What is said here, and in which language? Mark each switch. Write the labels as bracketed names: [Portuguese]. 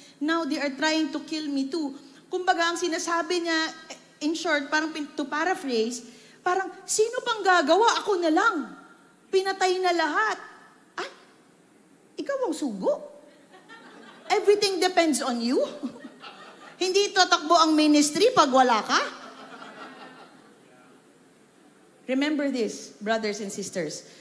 [English] Now they are trying to kill me too. [Filipino] Kumbaga, ang sinasabi niya, [English] in short, [Filipino] parang [English] to paraphrase, [Filipino] parang, sino pang gagawa? Ako na lang. Pinatay na lahat. Ikaw ang sugo. [English] Everything depends on you. [Filipino] Hindi tatakbo ang ministry pag wala ka. [English] Remember this, brothers and sisters.